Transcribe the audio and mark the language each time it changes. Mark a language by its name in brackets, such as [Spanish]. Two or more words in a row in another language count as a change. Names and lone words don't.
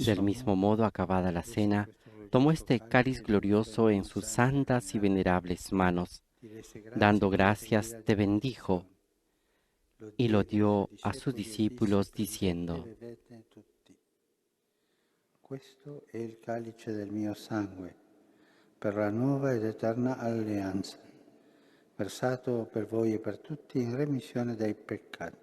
[Spanish] Del mismo modo, acabada la cena, tomó este cáliz glorioso en sus santas y venerables manos, dando gracias, te bendijo y lo dio a sus discípulos, diciendo: [Italian] Questo è il calice del mio sangue, per la nuova ed eterna alleanza, versato per voi e per tutti in remissione dei peccati.